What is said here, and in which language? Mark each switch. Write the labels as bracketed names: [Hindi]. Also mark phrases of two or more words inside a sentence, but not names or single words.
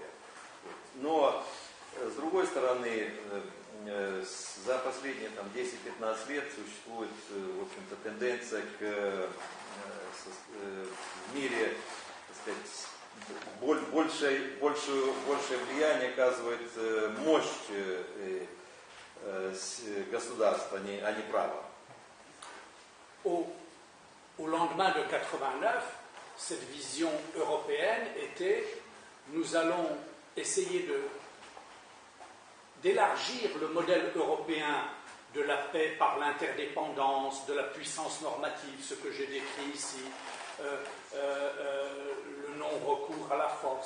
[Russian] Но, с другой стороны, за последние 10-15 лет существует, в общем-то, тенденция в мире, так сказать, большее влияние оказывает мощь государства, а не право. [French] Au lendemain de 89, cette vision européenne était: nous allons essayer d'élargir le modèle européen de la paix par l'interdépendance, de la puissance normative, ce que j'ai décrit ici, le non-recours à la force.